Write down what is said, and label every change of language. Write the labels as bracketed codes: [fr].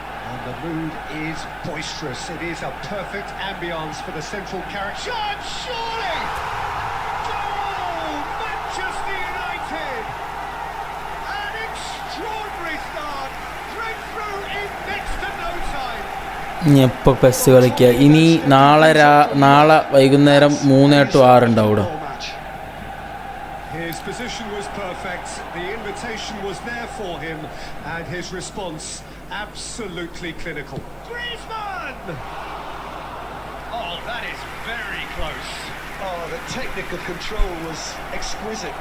[en] And the mood is boisterous. It is a perfect ambience for the central character. Shot, surely! Goal! Manchester United! An extraordinary start. Breakthrough in next to no time. [ml] ഇനി എപ്പോൾ pes കളിക്കുക? ഇനി നാളെ വൈകുന്നേരം 3 to 6 ഉണ്ടാവും അവിടെ. [en] His position was perfect, the invitation was there for him, and his response absolutely clinical. Griezmann! Oh, that is very close. Oh, the technical control was exquisite.